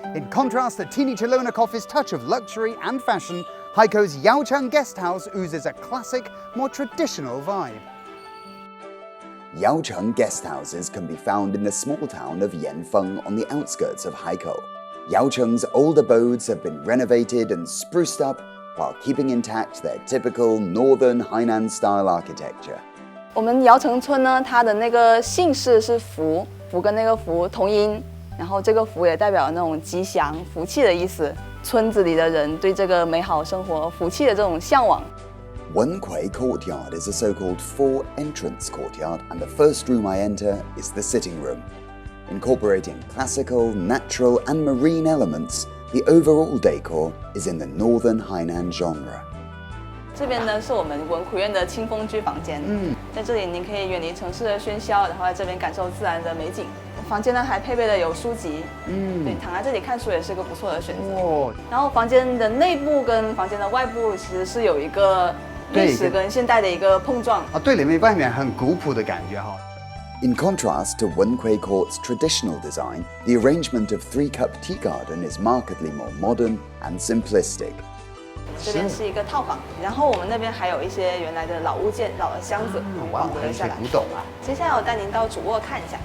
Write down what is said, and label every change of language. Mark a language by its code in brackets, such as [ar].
[en] In contrast to Teeny Chelona Coffee's touch of luxury and fashion, Haikou Yaocheng Guest House oozes a classic, more traditional vibe. Yaocheng guest houses can be found in the small town of Yanfeng on the outskirts of Haikou. Yaocheng's old abodes have been renovated and spruced up while keeping intact their typical northern Hainan-style architecture. [zh] 我们姚城村呢，它的那个姓氏是福，福跟那个福同音，然后这个福也代表那种吉祥、福气的意思。村子里的人对这个美好生活、福气的这种向往。 [en] Wenkui Courtyard is a so-called four-entrance courtyard, and the first room I enter is the sitting room. Incorporating classical, natural and marine elements, the overall decor is in the northern Hainan genre. [zh] 这边呢是我们文苦院的清风居房间，在这里您可以远离城市的喧嚣，然后在这边感受自然的美景。房间呢还配备了有书籍，对，躺在这里看书也是个不错的选择。哦，然后房间的内部跟房间的外部其实是有一个历史跟现代的一个碰撞。啊，对里面很古朴的感觉哈。 [en] In contrast to Wenquei Court's traditional design, the arrangement of three-cup tea garden is markedly more modern and simplistic. [zh] 这边是一个套房，然后我们那边还有一些原来的老物件、老的箱子保留下来。古董啊！接下来我带您到主卧看一下。